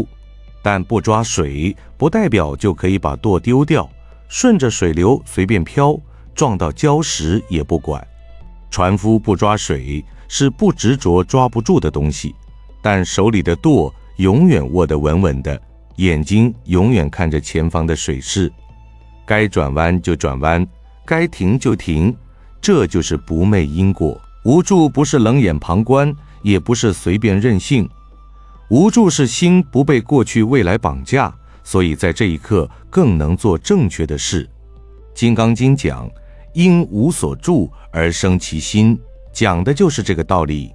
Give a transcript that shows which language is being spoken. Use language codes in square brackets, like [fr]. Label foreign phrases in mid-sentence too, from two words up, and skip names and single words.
[zh] 但不抓水，不代表就可以把舵丟掉，順着水流隨便飄，撞到礁石也不管。船夫不抓水，是不執着抓不住的東西，但手裡的舵永遠握得穩穩的，眼睛永遠看着前方的水勢，該轉彎就轉彎，該停就停，這就是不昧因果。無助不是冷眼旁觀，也不是隨便任性，無助是心不被過去未來綁架，所以在這一刻更能做正確的事。《金剛經》講因無所住而生其心，講的就是這個道理。